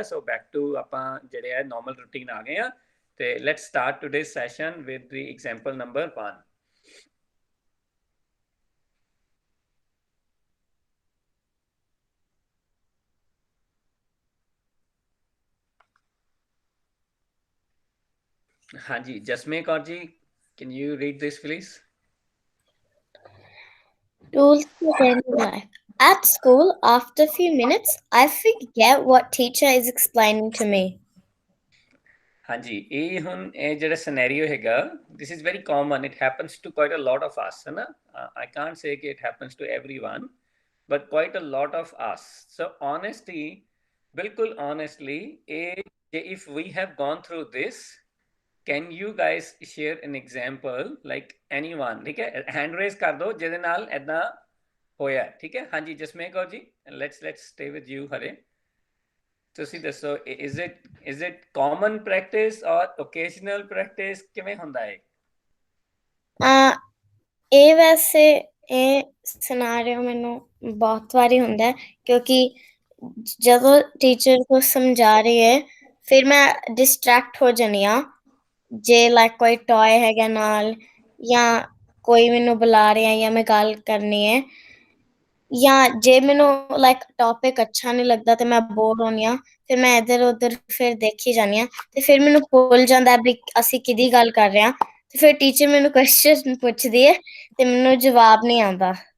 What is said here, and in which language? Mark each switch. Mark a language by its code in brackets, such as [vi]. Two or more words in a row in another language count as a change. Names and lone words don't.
[en] So back to [pa] ਆਪਾਂ ਜਿਹੜੇ ਹੈ [en] normal routine [pa] ਆ ਗਏ ਆ, ਤੇ [en] let's start today session with the example number 1. [pa] ਹਾਂਜੀ, ਜਸਮੇ ਕੌਰ ਜੀ, [en] can you read this please? Rules for daily life. At school, after a few minutes, I forget what teacher is explaining to me. [pa] ਹਾਂਜੀ, ਇਹ ਹੁਣ ਇਹ ਜਿਹੜਾ ਸਿਨੈਰੀਓ ਹੈਗਾ, [en] this is very common, it happens to quite a lot of us, [pa] ਹੈ ਨਾ। [en] I can't say ਕਿ it happens to everyone, but quite a lot of us. So honestly, ਬਿਲਕੁਲ honestly, if we have gone through this, can you guys share an example like anyone? [pa] ਠੀਕ ਹੈ, [en] hand raise [pa] ਕਰ ਦਿਓ ਜਿਹਦੇ ਨਾਲ ਇਦਾਂ ਹੋਇਆ, ਠੀਕ ਹੈ। ਹਾਂਜੀ ਜਸਮੇਰ ਕੌਰ ਜੀ, [en] let's stay with you ਹਰੇ। [pa] ਤੁਸੀਂ ਦੱਸੋ, [en] is it common practice or occasional practice, [pa] ਕਿਵੇਂ ਹੁੰਦਾ ਹੈ? ਇਹ ਵੈਸੇ ਇਹ ਸਿਨਾਰੀਓ ਮੈਨੂੰ ਬਹੁਤ ਵਾਰੀ ਹੁੰਦਾ ਹੈ, ਕਿਉਂਕਿ ਜਦੋਂ ਟੀਚਰ ਕੁਝ ਸਮਝਾ ਰਹੀ ਹੈ ਫਿਰ ਮੈਂ ਡਿਸਟਰੈਕਟ ਹੋ ਜਾਂਦੀ ਹਾਂ, ਜੇ ਲਾਈਕ ਕੋਈ ਟॉय ਹੈਗਾ ਨਾਲ ਜਾਂ ਕੋਈ ਮੈਨੂੰ ਬੁਲਾ ਰਿਹਾ ਜਾਂ ਮੈਂ ਗੱਲ ਕਰਨੀ ਹੈ, ਜਾਂ ਜੇ ਮੈਨੂੰ [en] like topic [pa] ਅੱਛਾ ਨਹੀਂ ਲੱਗਦਾ ਤੇ ਮੈਂ ਬੋਰ ਹੋਣੀ ਆ, ਫਿਰ ਮੈਂ ਇੱਧਰ ਉੱਧਰ ਫਿਰ ਦੇਖੀ ਜਾਂਦੀ ਹਾਂ ਤੇ ਫਿਰ ਮੈਨੂੰ ਭੁੱਲ ਜਾਂਦਾ ਵੀ ਅਸੀਂ ਕਿਹਦੀ ਗੱਲ ਕਰ ਰਹੇ ਹਾਂ, ਤੇ ਫਿਰ ਟੀਚਰ ਮੈਨੂੰ ਕੁਐਸਚਨ ਪੁੱਛਦੀ ਹੈ ਤੇ ਮੈਨੂੰ ਜਵਾਬ ਨਹੀਂ ਆਉਂਦਾ।